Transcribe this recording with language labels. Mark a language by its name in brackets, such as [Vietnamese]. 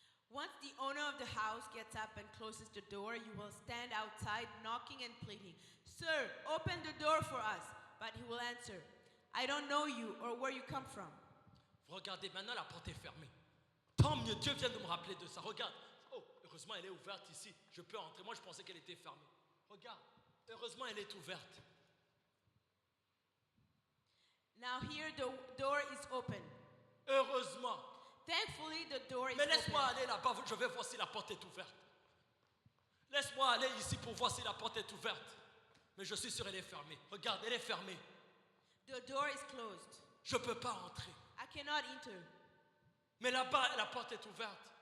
[English] Once the owner of the house gets up and closes the door, you will stand outside knocking and pleading, "Sir, open the door for us." But he will answer, "I don't know you or where you come from." [French] Regardez, maintenant la porte est fermée. Tant mieux, Dieu vient de me rappeler de ça. Regarde. Oh, heureusement, elle est ouverte ici. Je peux entrer. Moi, je pensais qu'elle était fermée. Regarde. Heureusement, elle est ouverte. [English] Now here the door is open. [French] Heureusement. [English] Thankfully, the door is [French] Mais laisse-moi [English] open. [French] aller là-bas. Je vais voir si la porte est ouverte. Laisse-moi aller ici pour voir si la porte est ouverte. Mais je suis sûr qu'elle est fermée. Regarde, elle est fermée. [English] The door is closed. [French] Je ne peux pas entrer. [English] I cannot enter. [French] Mais là-bas, la porte est ouverte.